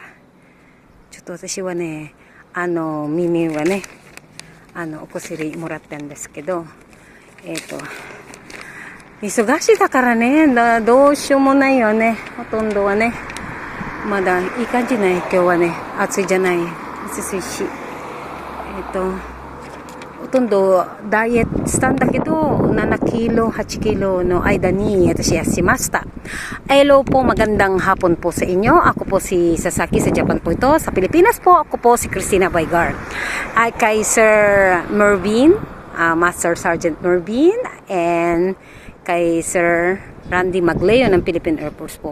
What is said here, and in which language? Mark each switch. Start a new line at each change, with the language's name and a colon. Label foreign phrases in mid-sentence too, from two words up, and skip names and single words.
Japanese: ちょっと私はね、耳はね、お薬もらったんですけど、忙しいだからね、どうしようもないよね、ほとんどはね。まだいい感じない、今日はね、暑いじゃない、暑いし。ほとんどダイエットしたんだけど、7キロ、8キロの間に私痩せました。
Filipino: Hello po, magandang hapon po sa inyo. Ako po si Sasaki sa Japan po ito. Sa Pilipinas po, ako po si Christina Baygar. Ay kay Sir Mervin, Master Sergeant Mervin, and kay Sir Randy Magleo ng Philippine Air Force po.